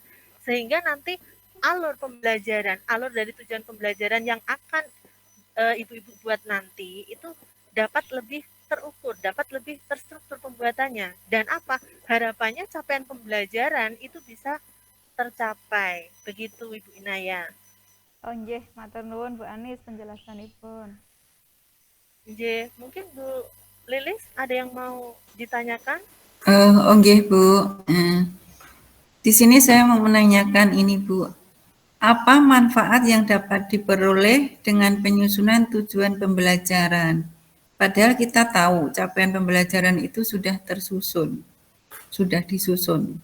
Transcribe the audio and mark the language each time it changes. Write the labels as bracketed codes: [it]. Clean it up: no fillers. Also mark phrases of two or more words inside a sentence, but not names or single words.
[id] Sehingga nanti alur pembelajaran, alur dari tujuan pembelajaran yang akan ibu-ibu buat nanti itu dapat lebih terukur, dapat lebih terstruktur pembuatannya. Dan apa? Harapannya capaian pembelajaran itu bisa tercapai. Begitu Ibu Inaya. [jv] Oh nggih, matur nuwun Bu Anis penjelasanipun. Nggih, [id] mungkin Bu Lilis ada yang mau ditanyakan? [jv] Nggih Bu. [id] Di sini saya mau menanyakan ini Bu. Apa manfaat yang dapat diperoleh dengan penyusunan tujuan pembelajaran? Padahal kita tahu capaian pembelajaran itu sudah tersusun, sudah disusun.